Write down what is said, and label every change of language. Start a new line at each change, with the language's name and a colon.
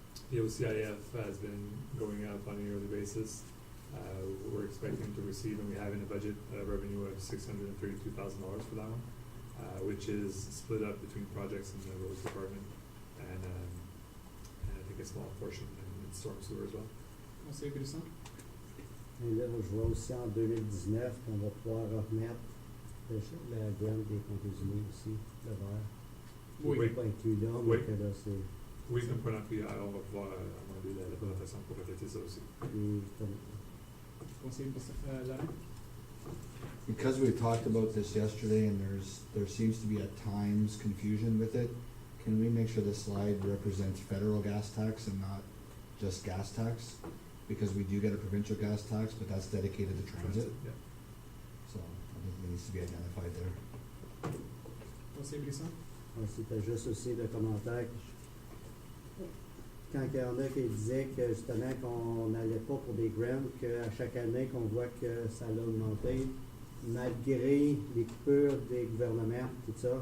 English: The OCIF has been going up on a yearly basis. We're expecting to receive, and we have in the budget, a revenue of $632,000 for that one, which is split up between projects in the roads department and I think a small portion in storm sewer as well.
French: Conseiller Brisson? Et là, je vois aussi en 2019 qu'on va pouvoir remettre la grant des Ponts-des-Unis aussi, le vert. Oui. Qui n'est pas inclus là, mais Oui. que là, c'est... Oui, comme point d'appui, on va pouvoir amender la présentation pour refléter ça aussi. puis comme- Conseiller Brisson, Laurent?
English: Because we talked about this yesterday and there seems to be at times confusion with it, can we make sure the slide represents federal gas tax and not just gas tax? Because we do get a provincial gas tax, but that's dedicated to transit, Yeah. so I think it needs to be identified there.
French: Conseiller Brisson? C'était juste aussi le commentaire quand il y en a qui disaient que justement qu'on n'allait pas pour des grants, qu'à chaque année qu'on voit que ça a augmenté, malgré les coupures des gouvernements, tout ça.